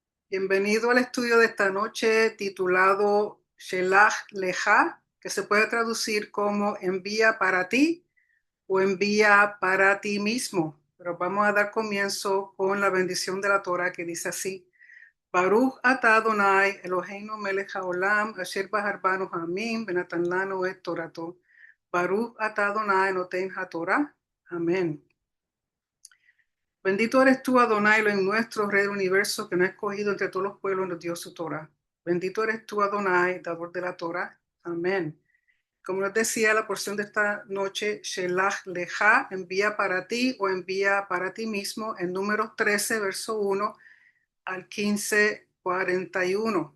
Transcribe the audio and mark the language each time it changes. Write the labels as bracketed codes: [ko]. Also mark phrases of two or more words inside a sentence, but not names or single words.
[es] Bienvenido al estudio de esta noche titulado Shelach Leja, que se puede traducir como envía para ti o envía para ti mismo. Pero vamos a dar comienzo con la bendición de la Torah que dice así. [he] ברוך אתה אדוני אלוהינו מלך העולם אשר בחר בנו העמים ונתן לנו את תורתו. ברוך אתה אדוני נותן התורה. [es] Amén. Bendito eres tú, Adonai, en nuestro Rey del universo, que nos ha escogido entre todos los pueblos y nos dio su Torah. Bendito eres tú, Adonai, dador de la Torah. Amén. Como les decía, la porción de esta noche, Shelach Leja, envía para ti o envía para ti mismo, en Números 13, verso 1 al 15, 41.